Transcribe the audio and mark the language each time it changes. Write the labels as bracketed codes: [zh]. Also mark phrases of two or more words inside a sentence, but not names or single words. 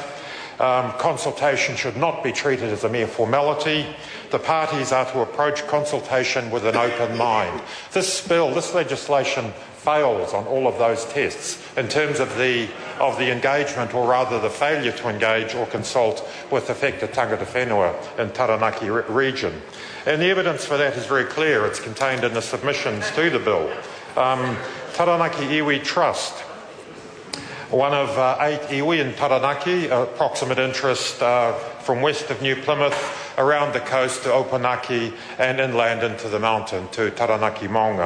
[en] Consultation should not be treated as a mere formality. The parties are to approach consultation with an open mind. This bill, this legislation, fails on all of those tests in terms of the engagement, or rather the failure to engage or consult with affected [mi] tangata whenua [en] in Taranaki region. And the evidence for that is very clear. It's contained in the submissions to the bill. Taranaki Iwi Trust, one of 8 iwi in Taranaki, approximate interest from west of New Plymouth, around the coast to Opunaki and inland into the mountain to Taranaki Maunga.